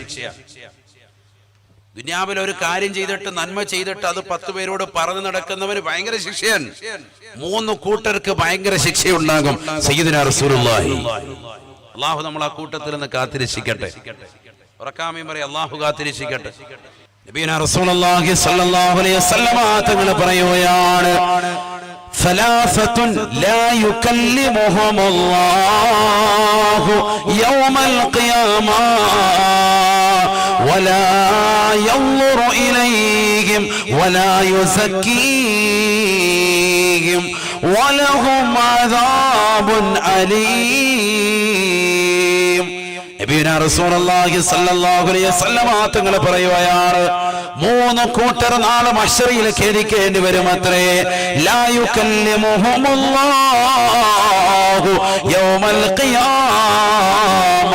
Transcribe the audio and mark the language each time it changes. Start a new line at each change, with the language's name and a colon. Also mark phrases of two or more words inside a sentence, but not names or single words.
Malayalam: ദുനിയാവിൽ ഒരു കാര്യം ചെയ്തിട്ട് നന്മ ചെയ്തിട്ട് അത് 10 പേരോട് പറഞ്ഞു നടക്കുന്നവന് ഭയങ്കര ശിക്ഷയാണ്. 3 കൂട്ടർക്ക് ഭയങ്കര ശിക്ഷയുണ്ടാകും.
Arabic: سيدنا رسول الله
Malayalam: അല്ലാഹു നമ്മൾ ആ കൂട്ടത്തിൽ നിന്ന് കാത്തിരക്ഷിക്കട്ടെ. ഉറക്കാമീൻ പറയും, അല്ലാഹു കാത്തിരക്ഷിക്കട്ടെ.
Arabic: نبينا رسول الله صلى الله عليه وسلم
Malayalam: തങ്ങൾ പറയുകയാണ്,
Arabic: ثلاثة لا يكلمهم الله يوم القيامة ولا ينظر إليهم ولا يزكيهم ولهم عذاب أليم. نبينا رسول الله صلى الله عليه وسلم
Malayalam: തങ്ങൾ പറയുകയാണ്, 3 കൂട്ടർ നാളെ മഹ്ശറിൽ ഖേദിക്കേണ്ടി വരുമത്രേ.
Arabic: لا يكلمهم الله يوم القيامة.